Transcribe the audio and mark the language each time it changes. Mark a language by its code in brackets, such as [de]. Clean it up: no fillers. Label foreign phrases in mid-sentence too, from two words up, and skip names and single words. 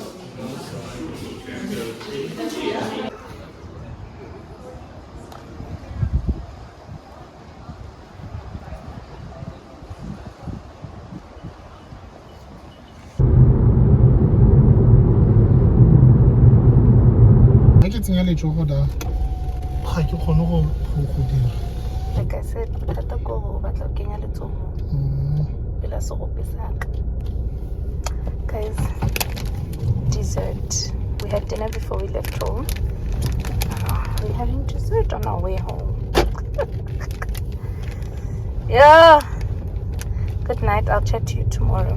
[en] Like I said, [st] bothata ko hore o batla ho kenya letsoho pela serope sa ka. [en] Guys, dessert. We had dinner before we left home. We're having dessert on our way home. Yeah. Good night. I'll chat to you tomorrow.